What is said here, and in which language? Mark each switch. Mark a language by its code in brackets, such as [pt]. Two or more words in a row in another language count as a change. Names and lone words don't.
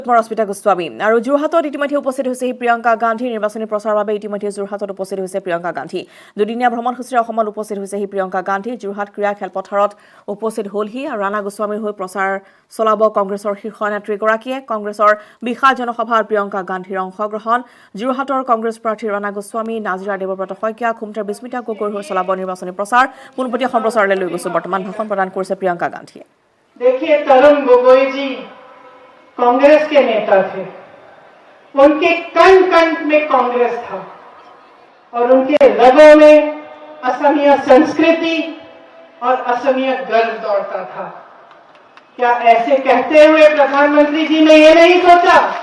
[as] ৰশ্মিতা গোস্বামী আৰু যোৰহাটত ইতিমধ্যে উপস্থিত হৈছে প্ৰিয়ংকা গান্ধী নিৰ্বাচনী প্ৰচাৰৰ বাবে ইতিমধ্যে যোৰহাটত উপস্থিত হৈছে প্ৰিয়ংকা গান্ধী দুদিনীয়া ভ্ৰমণসূচীৰে অসমত উপস্থিত হৈছে প্ৰিয়ংকা গান্ধী যোৰহাট ক্ৰীড়া খেলপথাৰত উপস্থিত হ'লহি আৰু ৰাণা গোস্বামীৰ হৈ প্ৰচাৰ চলাব কংগ্ৰেছৰ শীৰ্ষ নেত্ৰীগৰাকীয়ে কংগ্ৰেছৰ বিশাল জনসভাত প্ৰিয়ংকা গান্ধীৰ অংশগ্ৰহণ যোৰহাটৰ কংগ্ৰেছ প্ৰাৰ্থী ৰাণা গোস্বামী নাজিৰা দেৱব্ৰত শইকীয়া খুমটাৰ বিস্মিতা গগৈৰ হৈ চলাব নিৰ্বাচনী প্ৰচাৰ পোনপটীয়া সম্প্ৰচাৰলৈ লৈ গৈছে বৰ্তমান ভাষণ প্ৰদান কৰিছে প্ৰিয়ংকা গান্ধীয়ে [hi] देखिए तरुण गोगोई जी कांग्रेस के नेता थे उनके कण कण में कांग्रेस था और उनके रगों में असमिया संस्कृति और असमिया गर्व दौड़ता था क्या ऐसे कहते हुए प्रधानमंत्री जी ने ये नहीं सोचा